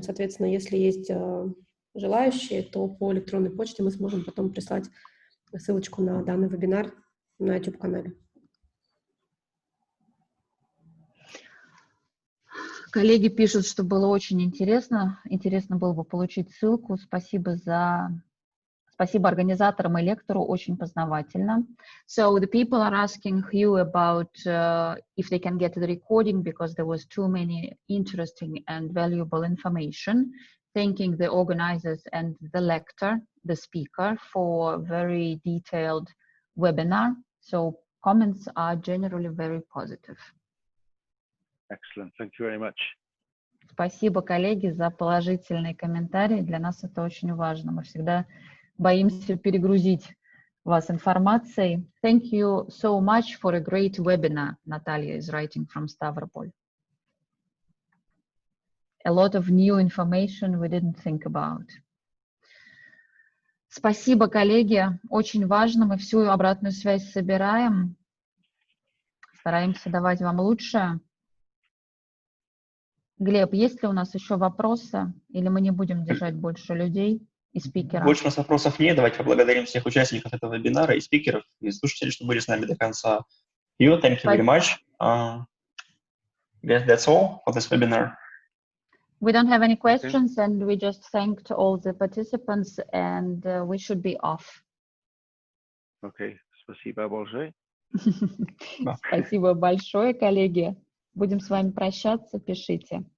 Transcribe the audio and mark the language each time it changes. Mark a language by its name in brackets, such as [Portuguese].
[Russian] Соответственно, если есть желающие, то по электронной почте мы сможем потом прислать ссылочку на данный вебинар на YouTube-канале. Коллеги пишут, что было очень интересно. Интересно было бы получить ссылку. Спасибо организаторам и лектору, очень познавательно. [English] So the people are asking Hugh about if they can get the recording because there was too many interesting and valuable information. Thanking the organizers and the lector, the speaker, for very detailed webinar. So comments are generally very positive. Excellent. Thank you very much. [Russian] Спасибо, коллеги, за положительные комментарии. Для нас это очень важно. Мы всегда боимся перегрузить вас информацией. [English] Thank you so much for a great webinar, Natalia is writing from Stavropol. A lot of new information we didn't think about. [Russian] Спасибо, коллеги. Очень важно. Мы всю обратную связь собираем. Стараемся давать вам лучшее. Глеб, есть ли у нас еще вопросы? Или мы не будем держать больше людей и спикеров? Больше у нас вопросов нет. Давайте поблагодарим всех участников этого вебинара и спикеров, и слушателей, что были с нами до конца. [English] You, thank you very much. Yes, that's all for this webinar. We don't have any questions, and we just thanked all the participants, and we should be off. [Russian] Okay, спасибо большое. Спасибо большое, коллеги. Будем с вами прощаться, пишите.